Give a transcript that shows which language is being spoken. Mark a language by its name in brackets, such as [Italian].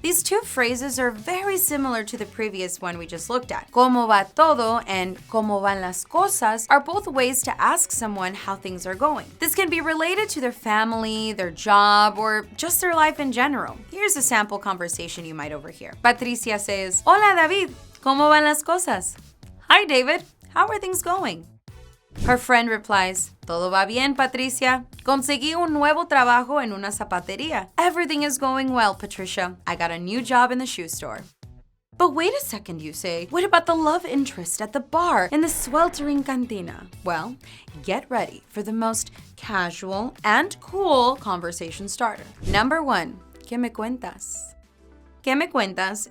[English] These two phrases are very similar to the previous one we just looked at. [Spanish] ¿Cómo va todo? [English] And [Spanish] ¿Cómo van las cosas? [English] Are both ways to ask someone how things are going. This can be related to their family, their job, or just their life in general. Here's a sample conversation you might overhear. Patricia says, [Spanish] "Hola David, ¿cómo van las cosas?" [English] "Hi David, how are things going?" Her friend replies, [Spanish] "Todo va bien, Patricia. Conseguí un nuevo trabajo en una zapatería." [English] "Everything is going well, Patricia. I got a new job in the shoe store." But wait a second, you say. What about the love interest at the bar in the sweltering cantina? Well, get ready for the most casual and cool conversation starter. Number 1, [Spanish] ¿Qué me cuentas? ¿Qué me cuentas?